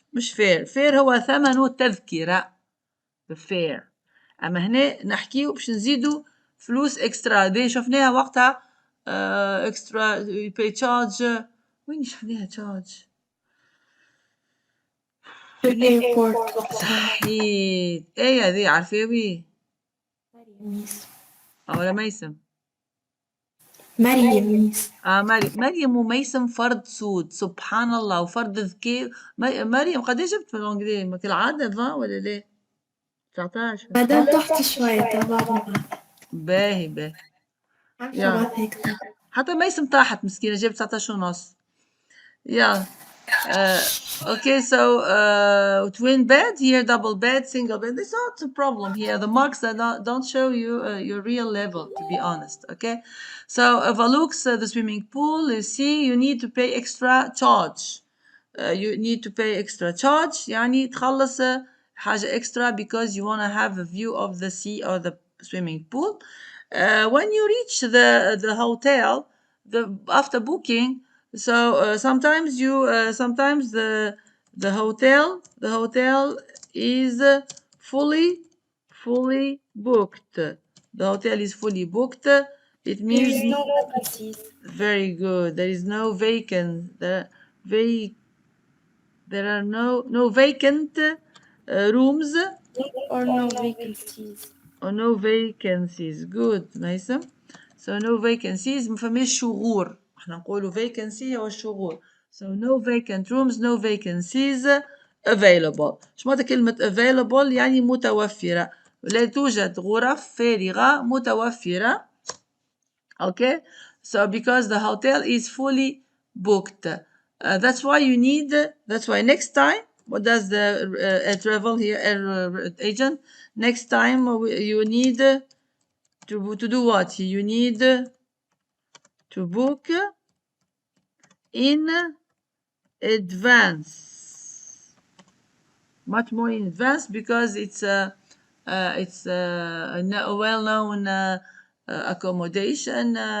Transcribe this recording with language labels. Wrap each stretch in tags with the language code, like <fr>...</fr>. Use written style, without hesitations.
<ar>مش fair هو ثمن التذكرة.</ar> <en>the fair.</en> <ar>أما هنا نحكيه باش نزيدوا فلوس extra. دي شفناها وقتها</ar> <en>extra you pay charge.</en> <ar>وين شفناها charge؟ في الايربورت. صحيح. ايه هذه عارفة بيه؟ ولا ميسم؟ مريم. مريم وميسم فرد سود سبحان الله، وفرد ذكي. مريم قديش جبت في الانجليزي كالعادة 20 ولا ليه؟ 19. بعدين تحت شوية تبعنا باهي عارفة يا بعد هيك حتى ميسم طاحت مسكينة جابت 19 ونص.</ar> <en>Yeah. Okay, so twin bed here, double bed, single bed. It's not a problem here. The marks that don't show you your real level, to be honest. Okay, so Valux, the swimming pool. You see, you need to pay extra charge. You need to pay extra charge.</en> <ar>يعني تخلص حاجة</ar> <en>extra because you want to have a view of the sea or the swimming pool. When you reach the hotel, after booking, so sometimes the hotel is fully booked. The hotel is fully booked. It There means is no vacancies very good. There is no vacant. There are no vacant rooms or no vacancies. or no vacancies. Good, Maysam. So no vacancies</en> <ar>ما فماش شغور. احنا نقولوا vacancy هو الشغور.</ar> <en>So no vacant rooms, no vacancies available.</en> <ar>ايش معناتها كلمة available؟ يعني متوفرة. لا توجد غرف فارغة متوفرة.</ar> <en>Okay, so because the hotel is fully booked, that's why next time, what does the travel here agent, next time you need to do what? You need to book in advance, much more in advance, because it's a well-known accommodation.</en>